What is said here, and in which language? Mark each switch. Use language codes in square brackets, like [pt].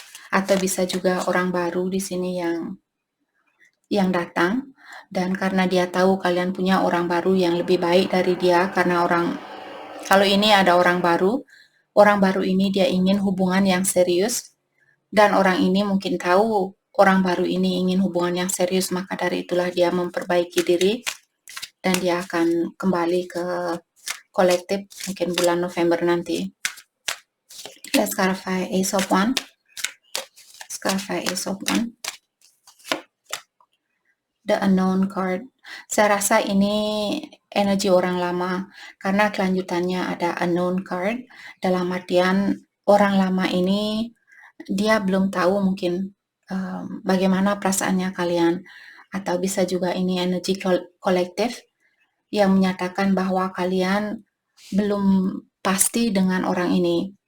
[id] Atau bisa juga orang baru di sini yang datang, dan karena dia tahu kalian punya orang baru yang lebih baik dari dia, karena kalau ini ada orang baru ini dia ingin hubungan yang serius, dan orang ini mungkin tahu orang baru ini ingin hubungan yang serius, maka dari itulah dia memperbaiki diri dan dia akan kembali ke kolektif mungkin bulan November nanti. [en] Let's clarify Ace of Wands. Let's clarify Ace of Wands. The Unknown card. [id] Saya rasa ini energi orang lama karena kelanjutannya ada Unknown card, dalam artian orang lama ini dia belum tahu mungkin bagaimana perasaannya kalian, atau bisa juga ini energi kolektif yang menyatakan bahwa kalian belum pasti dengan orang ini.